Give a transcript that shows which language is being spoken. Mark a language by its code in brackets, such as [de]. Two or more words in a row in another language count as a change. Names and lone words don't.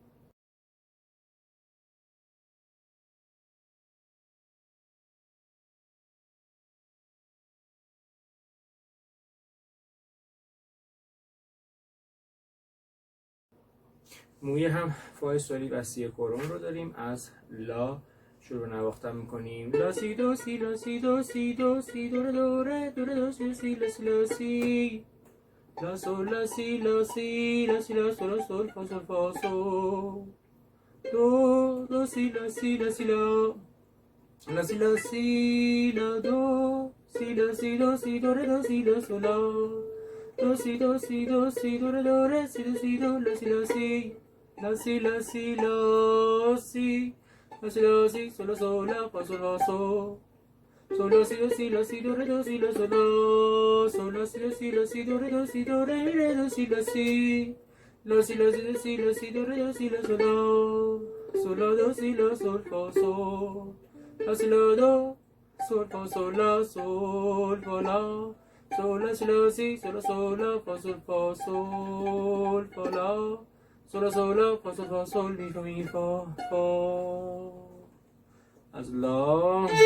[fa] مویه هم فای سولی و سی کرون رو داریم. از لا شروع نواختن میکنیم. لا سی دو سی لا سی دو سی دو سی دو ره دو ره دو ره دو سی سی لا سی لا سی لا سول لا سی لا سی لا سی لا سول لا سول فا سول فا سول دو دو سی لا سی لا سی لا لا سی لا سی لا دو سی لا سی دو سی دو ره دو سی لا سول لا دو سی دو سی دو سی دو ره دو ره سی دو سی دو لا سی لا سی la si la si la si la si la si sol la sol la fa sol la sol sol la si do re do si la sol la sol la si do re do si do re do si la si la si la si do re do si la sol la do si la sol fa sol la si la do sol fa sol la sol fa la sol la si sol la sol la fa sol fa la sol la fa sol fa sol mi fa fa از لا